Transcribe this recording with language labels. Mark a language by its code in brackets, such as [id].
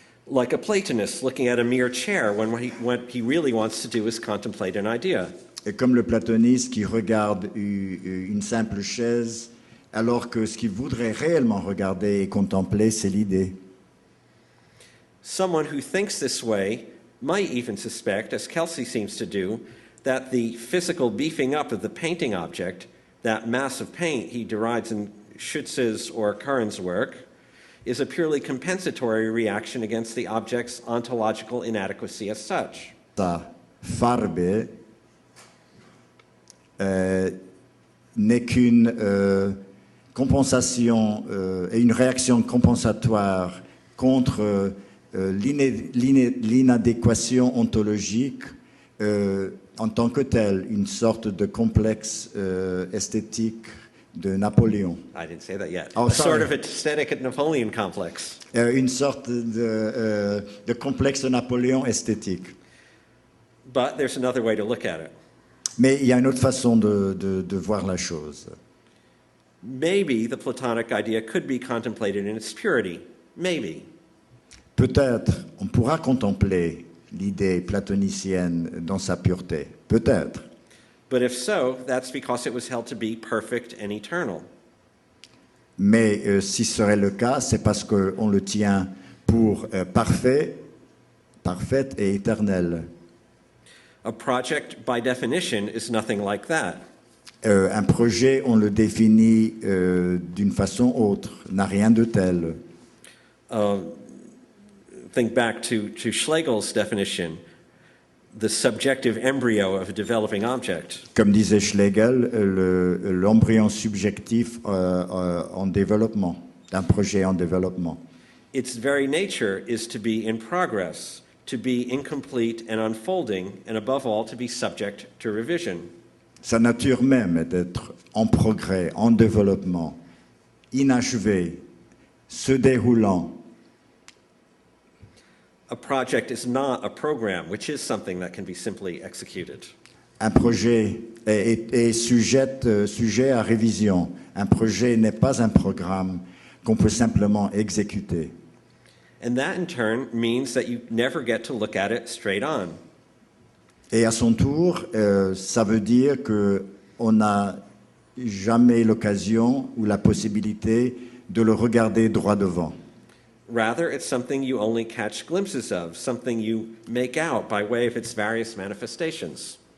[en] Like a Platonist looking at a mere chair when what he really wants to do is contemplate an idea. [fr] Et comme le platoniste qui regarde une simple chaise, alors que ce qu'il voudrait réellement regarder et contempler, c'est l'idée. [en] Someone who thinks this way might even suspect, as Kelsey seems to do, that the physical beefing up of the painting object, that mass of paint he derides in Schutz's or Curran's work, is a purely compensatory reaction against the object's ontological inadequacy as such. [fr] Sa farbe n'est qu'une compensation et une réaction compensatoire contre l'inadéquation ontologique en tant que telle, une sorte de complexe esthétique de Napoléon. [en] I didn't say that yet. Oh, a sorry. sort of aesthetic Napoleon complex. [fr] Une sorte de complexe de Napoléon esthétique. [en] But there's another way to look at it. [fr] Mais il y a une autre façon de voir la chose. [en] Maybe the Platonic idea could be contemplated in its purity. Maybe. [fr] Peut-être on pourra contempler l'idée platonicienne dans sa pureté. Peut-être. [en] But if so, that's because it was held to be perfect and eternal. [fr] Mais si ce serait le cas, c'est parce qu'on le tient pour parfait, parfaite et éternel. [en] A project, by definition, is nothing like that. [fr] Un projet, on le définit d'une façon autre, n'a rien de tel. [en] Think back to Schlegel's definition, the subjective embryo of a developing object. [fr] Comme disait Schlegel, l'embryon subjectif en développement, d'un projet en développement. [en] Its very nature is to be in progress, to be incomplete and unfolding, and above all, to be subject to revision. [fr] Sa nature même est d'être en progrès, en développement, inachevé, se déroulant. [en] A project is not a program, which is something that can be simply executed. [fr] Un projet est sujet à révision. Un projet n'est pas un programme qu'on peut simplement exécuter. [en] And that, in turn, means that you never get to look at it straight on. [fr] Et à son tour, ça veut dire qu'on n'a jamais l'occasion ou la possibilité de le regarder droit devant. [en] Rather, it's something you only catch glimpses of, something you make out by way of its various manifestations.